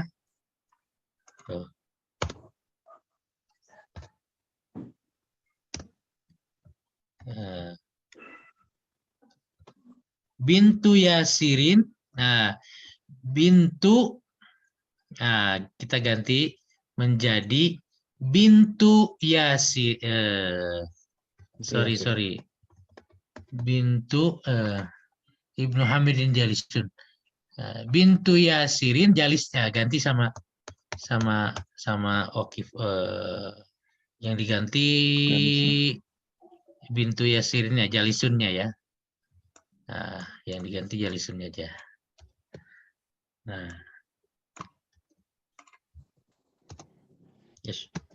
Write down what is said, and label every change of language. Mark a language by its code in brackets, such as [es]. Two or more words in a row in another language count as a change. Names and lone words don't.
[id] Tuh. Bintu Yasirin. Nah, bintu, nah, kita ganti menjadi bintu Yasir. Sorry. [ar] بنت ابن حامد جالس. [id] Bintu Yasirin Jalisnya ganti sama Okif, yang diganti bintu Yasirinnya, Jalisunnya ya. Nah, yang diganti Jalisunnya aja. Nah, yes.